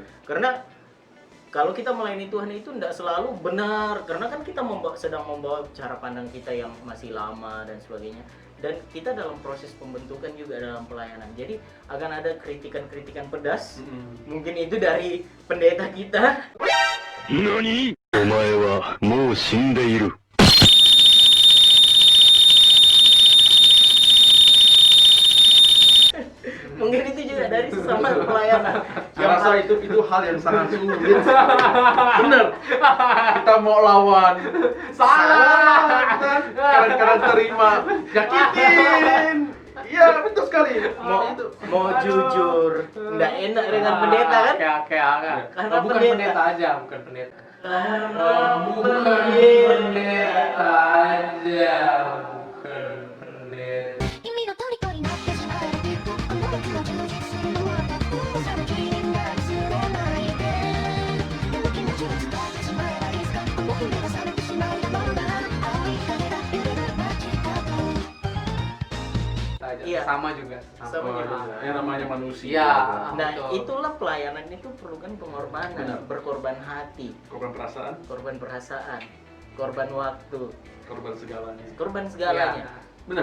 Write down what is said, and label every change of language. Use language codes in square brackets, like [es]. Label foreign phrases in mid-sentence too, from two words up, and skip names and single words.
[id] Karena kalau kita melayani Tuhan itu tidak selalu benar, karena kan kita sedang membawa cara pandang kita yang masih lama dan sebagainya. Dan kita dalam proses pembentukan juga dalam pelayanan. Jadi akan ada kritikan-kritikan pedas. Mungkin itu dari pendeta kita. [ja] 何お前はもう死んでいる。 [id] Mungkin itu juga dari sesama pelayanan. Saya rasa itu hal yang sangat sulit. Bener. Kita mau lawan. Salah. Kita kadang-kadang terima. Nyakitin. Iya, betul sekali. mau jujur, nggak enak dengan pendeta kan? Oke. Karena Oh, bukan pendeta. pendeta aja, bukan pendeta. Karena Pendeta aja, bukan pendeta. [ja] 君の虜になってしまえばきっとこの時は充実するのはその気になりすれないででも気持ちを伝えてしまえばいつかこの日がされてしまうだろうな青い影が揺れる街角 [id] Aja. Iya. Sama juga. Sama juga. Yang namanya manusia. Iya. Nah, Betul. itulah pelayanan itu perlukan pengorbanan, Benar. berkorban hati, Korban perasaan, korban perasaan, korban waktu, korban segalanya. korban segalanya. Iya. Benar.